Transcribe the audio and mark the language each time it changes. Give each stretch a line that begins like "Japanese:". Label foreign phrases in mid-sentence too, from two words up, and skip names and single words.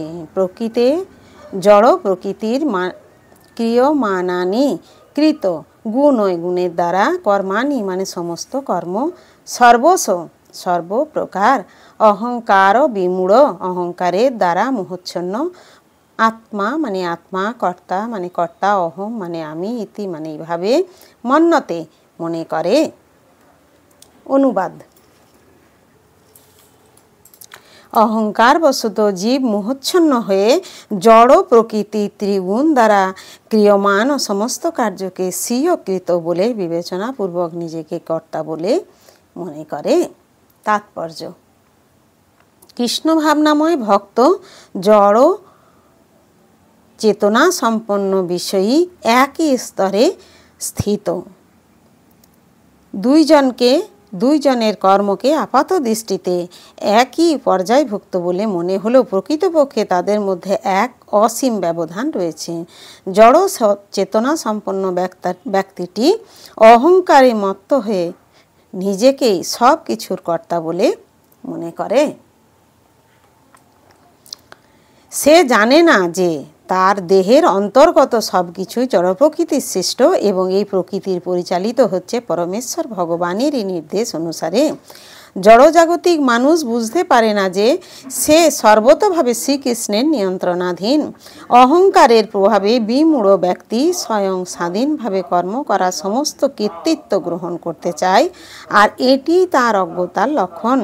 Sanskrit: प्रकृते
Bangla: জড় প্রকৃতির
Sanskrit: क्रियमाणानि कृत गुणै
Bangla: গুণের দ্বারা
Sanskrit: कर्माणि
Bangla: মানে সমস্ত কর্ম সর্বস্ব সর্ব প্রকার
Sanskrit: अहंकार विमूढ़
Bangla: অহংকারের দ্বারা মোহচ্ছন্ন আত্মা মানে আত্মা
Sanskrit: कर्ता
Bangla: মানে কর্তা
Sanskrit: अहम
Bangla: মানে আমি
Sanskrit: इति
Bangla: মানে এইভাবে
Sanskrit: मन्यते
Bangla: মনে করে। অনুবাদ। অহংকার বশত জীব মোহচ্ছন্ন হয়ে জড় প্রকৃতি ত্রিগুণ দ্বারা ক্রিয়মাণ সমস্ত কার্য কে স্বীয় কৃত বলে বিবেচনা পূর্বক নিজেকে কর্তা বলে মনে করে। তাৎপর্য। কৃষ্ণ ভাবনাময় ভক্ত জড় চেতনা সম্পন্ন বিষয়ী একই স্তরে স্থিত দুই জনের কর্ম কে আপাত দৃষ্টিতে একই পর্যায়ভুক্ত বলে মনে হলেও প্রকৃতপক্ষে তাদের মধ্যে এক অসীম ব্যবধান রয়েছে। জড় চেতনা সম্পন্ন ব্যক্তিটি অহংকারে মত্ত হয়ে নিজেকেই সব কিছুর কর্তা বলে মনে করে। সে জানে না যে তার দেহের অন্তর্গত সবকিছুই জড় প্রকৃতির সৃষ্ট এবং এই প্রকৃতির পরিচালিত হচ্ছে পরমেশ্বর ভগবানের নির্দেশ অনুসারে। জড়জাগতিক মানুষ বুঝতে পারে না যে সে সর্বতভাবে শ্রীকৃষ্ণের নিয়ন্ত্রণাধীন। অহংকারের প্রভাবে বিমূঢ় ব্যক্তি স্বয়ং স্বাধীনভাবে কর্ম করা সমস্ত কর্তৃত্ব গ্রহণ করতে চায়, আর এটি তার অজ্ঞতার লক্ষণ।